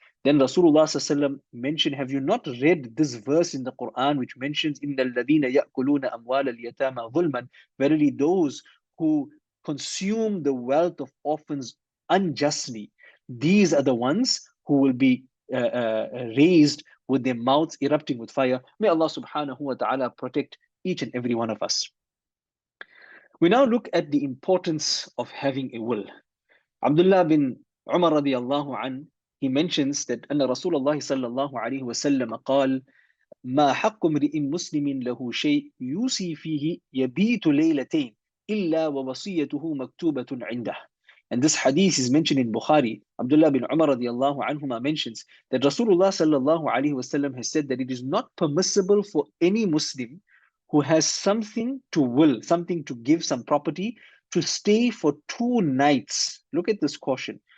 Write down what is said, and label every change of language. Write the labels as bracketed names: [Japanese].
[English] Then Rasulullah sallallahu mentioned, have you not read this verse in the Quran which mentions, [Arabic] إِنَّ الَّذِينَ يَأْكُلُونَ أَمْوَالَ الْيَتَامَى ظُلْمًا, [English] verily those who consume the wealth of orphans unjustly, these are the ones who will be raised with their mouths erupting with fire. May Allah subhanahu wa ta'ala protect each and every one of us. We now look at the importance of having a will. Abdullah bin Umar radiallahu an, he mentions that [Arabic] أن رسول الله صلى الله عليه وسلم قال ما حق امرئ مسلم له شيء يوصي فيه يبيت ليلتين إلا ووصيته مكتوبة عنده. [English] And this hadith is mentioned in Bukhari. Abdullah bin Umar radiallahu anhuma mentions that Rasulullah sallallahu alaihi wasallam has said that it is not permissible for any Muslim who has something to will, something to give, some property, to stay for 2 nights. Look at this caution.